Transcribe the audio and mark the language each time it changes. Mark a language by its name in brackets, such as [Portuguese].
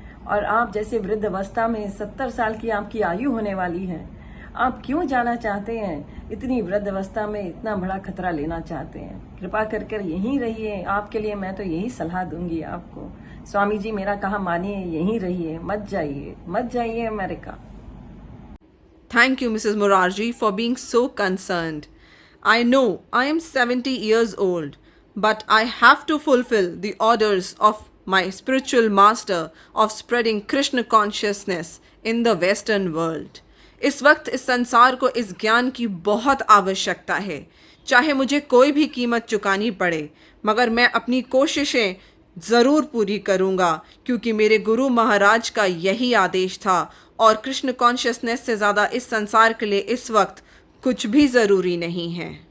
[Hindi] और आप जैसे वृद्ध अवस्था में 70 साल की आपकी आयु होने वाली है, आप क्यों जाना चाहते हैं? इतनी वृद्ध अवस्था में इतना बड़ा खतरा लेना चाहते हैं? कृपा कर कर यहीं रहिए। आपके लिए मैं तो यही सलाह दूंगी आपको। स्वामी जी मेरा कहा मानिए, यहीं रहिए, मत जाइए America. [English] Thank you, Mrs. Morarji, for being so concerned. I know I am 70 years old, but I have to fulfill the orders of my spiritual master of spreading Krishna consciousness in the Western world. [Hindi] इस वक्त इस संसार को इस ज्ञान की बहुत आवश्यकता है, चाहे मुझे कोई भी कीमत चुकानी पड़े, मगर मैं अपनी कोशिशें ज़रूर पूरी करूँगा, क्योंकि मेरे गुरु महाराज का यही आदेश था और कृष्ण कॉन्शियसनेस से ज़्यादा इस संसार के लिए इस वक्त कुछ भी ज़रूरी नहीं है।